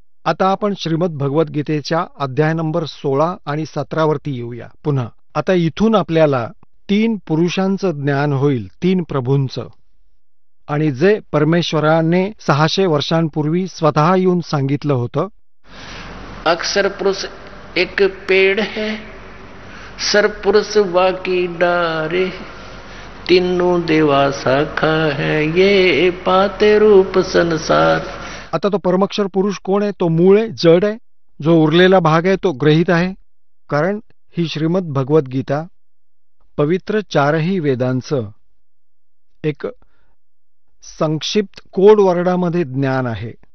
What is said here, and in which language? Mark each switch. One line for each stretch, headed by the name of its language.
Marathi: आता आपण श्रीमद भगवद्गीतेच्या अध्याय नंबर 16 आणि 17 वरती येऊया पुन्हा. आता इथून आपल्याला 3 पुरुषांचं ज्ञान होईल, 3 प्रभूंचं, आणि जे परमेश्वराने 600 वर्षांपूर्वी स्वतः येऊन सांगितलं होतं.
Hindi: अक्षर पुरुष एक पेड़ है, सरपुरुष बाकी डारे, तीनों देवा शाखा है, ये पाते रूप संसार.
Marathi: आता तो परमअक्षर पुरुष कोण आहे? तो मूळ आहे, जड आहे. जो उरलेला भाग आहे तो ग्रहित आहे. कारण ही श्रीमद भगवद्गीता पवित्र 4ही वेदांचं एक संक्षिप्त कोड वर्डामध्ये ज्ञान आहे.